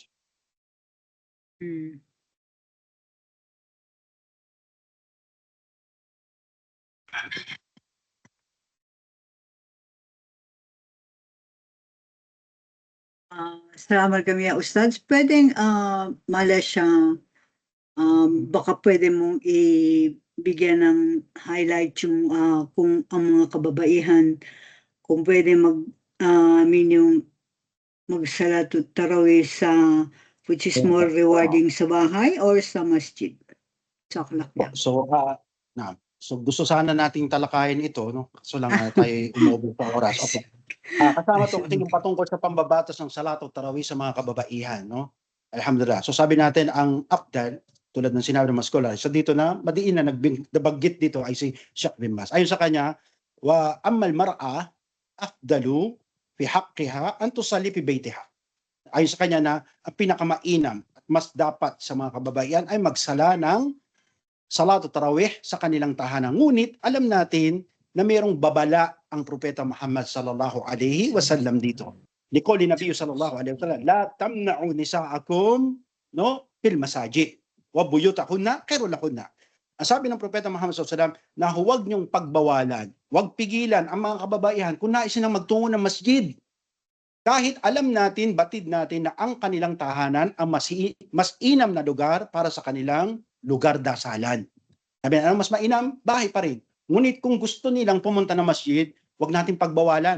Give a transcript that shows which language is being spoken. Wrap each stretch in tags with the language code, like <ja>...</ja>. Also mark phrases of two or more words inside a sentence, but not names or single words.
<tl>Hmm. Salamat kami, Ustad. Pwedeng mala siya, baka pwede mong ibigyan ng highlight yung kung ang mga kababaihan, kung pwede yung magsalatut tarawih sa,</tl> <en>which is more rewarding</en> <tl>sa bahay</tl> <en>or</en> <tl>sa masjid. Sa akhlak niya. So gusto sana nating talakayin ito, no? So lang tayo umubos sa oras. Okay. Kasama to kasi yung patungkol sa pambabatas ng salat o tarawih sa mga kababaihan, no? Alhamdulillah. So sabi natin ang afdal, tulad ng sinabi ng mga scholar, so dito na madiin na nabanggit dito ay si Sheikh bin Baz. Ayon sa kanya,</tl> <ar>وأما المرأة أفضل في حقها أن تصلي في بيتها.</ar> <tl>Ayon sa kanya na ang pinakamainam at mas dapat sa mga kababaihan ay magsala ng salat o tarawih sa kanilang tahanan. Ngunit alam natin na mayroong babala ang propeta Muhammad</tl> <ar>صلى الله عليه وسلم</ar> <tl>dito.</tl> <ar>لقول النبي صلى الله عليه وسلم، لا تمنعوا نساءكم no في المساجد وبيوتهن خير لهن.</ar> <tl>Ang sabi ng propeta Muhammad</tl> <ar>صلى الله عليه وسلم</ar> <tl>na huwag niyong pagbawalan, huwag pigilan ang mga kababaihan kung nais silang magtungo ng masjid. Kahit alam natin, batid natin na ang kanilang tahanan ang mas inam na lugar para sa kanilang lugar dasalan. Sabi na, mas mainam, bahay pa rin. Ngunit kung gusto nilang pumunta ng masjid, wag natin pagbawalan.</tl>